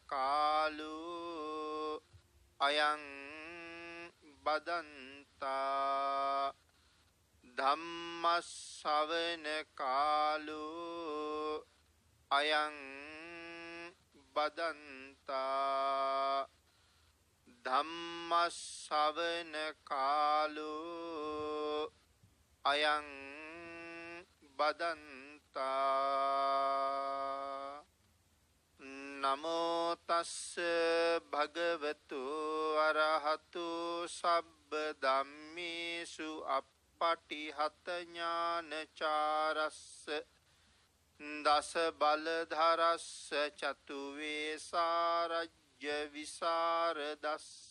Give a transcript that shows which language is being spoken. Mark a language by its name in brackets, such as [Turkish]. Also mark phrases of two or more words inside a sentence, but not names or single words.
[Pali] කාලෝ අයං බදන්තා ධම්ම ශ්‍රවණ කාලෝ අයං බදන්තා ධම්ම ශ්‍රවණ කාලෝ අයං බදන්තා. නමෝ තස්ස භගවතු අරහතු සබ්බ ධම්මේසු පටිහත ඥානචාරස්ස දස බලධරස්ස චතු වේසාරජ්‍ය විසරදස්ස